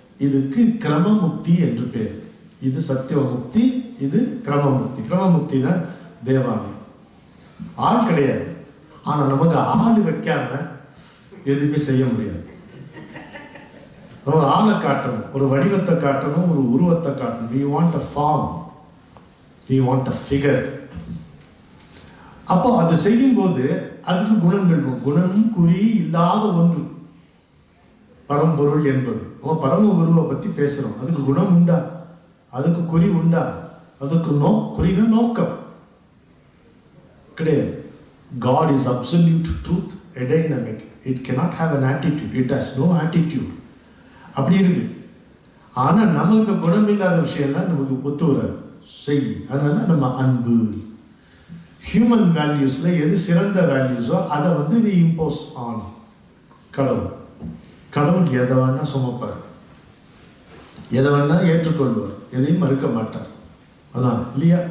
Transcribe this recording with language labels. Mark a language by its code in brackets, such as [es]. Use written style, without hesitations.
[ta] இதுக்கு கிரமமுக்தி என்று பெயர். இது சத்தியோமுக்தி, இது கிரமமுக்தி. கிரமமுக்தி தான் தேவாலயம். ஆள் கிடையாது, ஆனா நமக்கு ஆள் வைக்காம எதுவுமே செய்ய முடியாது. ஒரு ஆளை காட்டணும், ஒரு வடிவத்தை காட்டணும், ஒரு உருவத்தை காட்டணும். [en] we want a form, we want a figure. [ta] அப்போ அது செய்யும் போது அதுக்கு குணங்கள், குணம் குறி இல்லாத ஒன்று பரம்பொருள் என்பது. பரம குருவை பத்தி பேசுறோம், அதுக்கு குணம் உண்டா, அதுக்கு குறி உண்டா, அதுக்கு குறின நோக்கம் கிடையாது. [en] God is absolute truth, a dynamic. It cannot have an attitude. It has no attitude. [ta] அப்படி இருக்கு. ஆனா நமக்கு குணம் இல்லாத விஷயம்லாம் நமக்கு ஒத்து வராது செய். அதனால நம்ம அன்பு, ஹியூமன் வேல்யூஸ்ல எது சிறந்த வேல்யூஸோ அதை வந்து நீ இம்போஸ் ஆன். கடவுள் கடவுள் எதை வேணா சுமப்பார், எதை வேணா ஏற்றுக்கொள்வார், எதையும் மறுக்க மாட்டார். அதான் இல்லையா?